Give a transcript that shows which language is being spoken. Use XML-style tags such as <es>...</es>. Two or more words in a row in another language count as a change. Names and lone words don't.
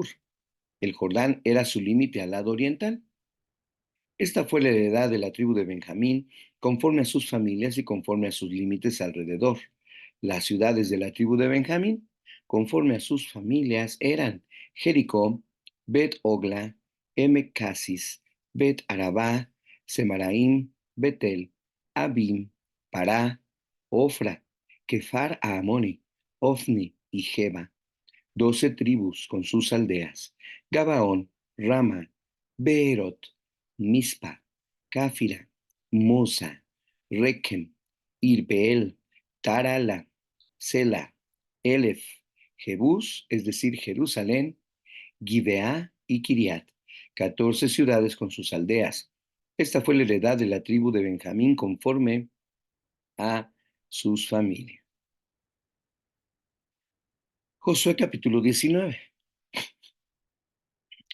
<es>El Jordán era su límite al lado oriental. Esta fue la heredad de la tribu de Benjamín, conforme a sus familias y conforme a sus límites alrededor. Las ciudades de la tribu de Benjamín, conforme a sus familias, eran Jericó, Bet Ogla, Casis, Bet Arabá, Semaraim, Betel, Abim, Pará, Ofra, Kefar Aamoni, Ofni y Geba. 12 tribus con sus aldeas: Gabaón, Rama, Beerot, Mispa, Cáfira, Mosa, Requem, Irpeel, Tarala, Sela, Elef, Jebús, es decir, Jerusalén, Gibeá y Kiriat, 14 ciudades con sus aldeas. Esta fue la heredad de la tribu de Benjamín conforme a sus familias. Josué capítulo 19.</es>